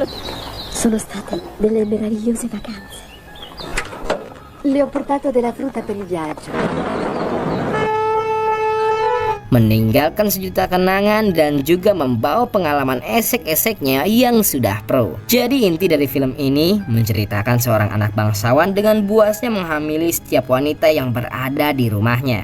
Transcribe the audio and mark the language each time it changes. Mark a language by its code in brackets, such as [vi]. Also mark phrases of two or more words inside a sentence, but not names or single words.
[it] Sono state delle meravigliose vacanze. Le ho portato della frutta per il viaggio. [id] Meninggalkan sejuta kenangan dan juga membawa pengalaman esek-eseknya yang sudah pro. Jadi inti dari film ini menceritakan seorang anak bangsawan dengan buasnya menghamili setiap wanita yang berada di rumahnya.